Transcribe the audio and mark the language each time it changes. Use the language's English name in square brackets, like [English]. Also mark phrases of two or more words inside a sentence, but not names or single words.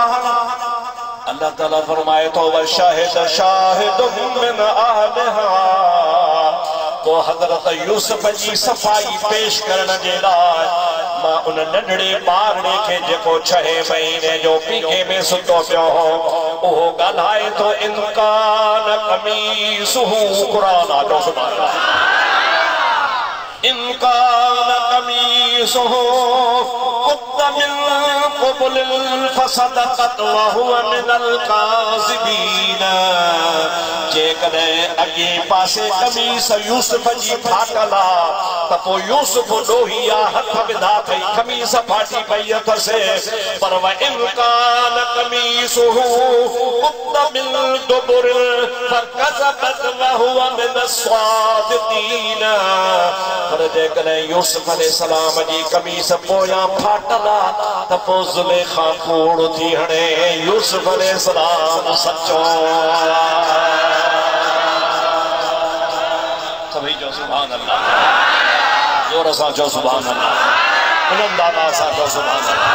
[Sindhi] अल्लाह ताला फरमाए तो [Arabic] وشهد شاهد من أهلها, [Sindhi] तो हज़रत यूसुफ जी सफ़ाई पेश करण जे लाइ मां उन नंढड़े ॿारड़े खे जेको 6 महीने जो पीके में सुतो पियो हो उहो ॻाल्हाए तो [Arabic] إن كان قميصه [Sindhi] क़ुरान जो [Arabic] سبحان الله, إن كان قميصه قد من قبل فصدقت وهو من الكاذبين. [Sindhi] जेकॾहिं अॻे पासे कमीस यूसुफ जी फाटल आहे त पोइ यूसुफ ॾोही हथ विधा अथई, कमीस फाटी पई अथसि। [Arabic] पर وإن كان قميصه قد من دبر فكذبت وهو من الصادقين. [Sindhi] पर जेकॾहिं यूसुफ अलैहिस्सलाम जी कमीस पोयां फाटल आहे त पोइ ज़ुलेखा कूड़ थी हणे यूसुफ अलैहिस्सलाम सचो। सभी जो [Arabic] سبحان الله, [Sindhi] जोर सां चओ [Arabic] سبحان الله, [Sindhi] बुलंदाना सां चओ [Arabic] سبحان الله.